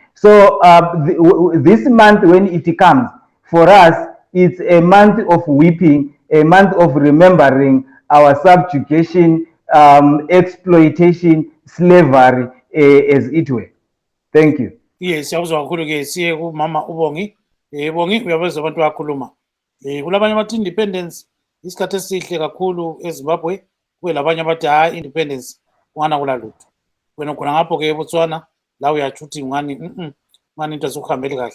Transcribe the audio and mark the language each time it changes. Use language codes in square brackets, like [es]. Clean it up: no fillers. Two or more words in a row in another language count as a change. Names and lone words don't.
[en] So this month, when it comes, for us, it's a month of weeping, a month of remembering our subjugation, exploitation, slavery, as it were. Thank you. Yes, [nd] siyakuzwa kakhulu ke siye kumama uBongi. Bongi uyabezwa abantu bakhuluma. Kulabanye bathi independence isikhathi esihle kakhulu eZimbabwe, kube labanye bathi hayi independence kungana kulalutho. Wena khona ngapho ke eBotswana la uyathi uthi ngani ngani into zokuhambela kahle.